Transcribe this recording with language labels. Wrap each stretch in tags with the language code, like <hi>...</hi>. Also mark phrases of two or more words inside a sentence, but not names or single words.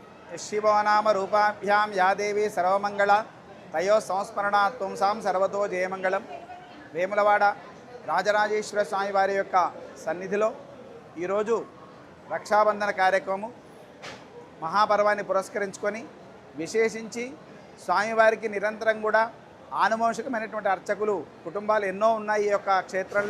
<sa>शिवनाम रूपाभ्यां या देवी सर्वमंगला तयो संस्मरणात् पुंसां सर्वतो जयमंगళం</sa> <te>వేములవాడ రాజరాజేశ్వర స్వామి వారి యొక్క సన్నిధిలో ఈరోజు రక్షాబంధన కార్యక్రమం మహాపర్వాన్ని పురస్కరించుకొని విశేషించి స్వామివారికి నిరంతరం కూడా ఆనువంశికమైనటువంటి అర్చకులు కుటుంబాలు ఎన్నో ఉన్నాయి ఈ యొక్క క్షేత్రంలో.</te>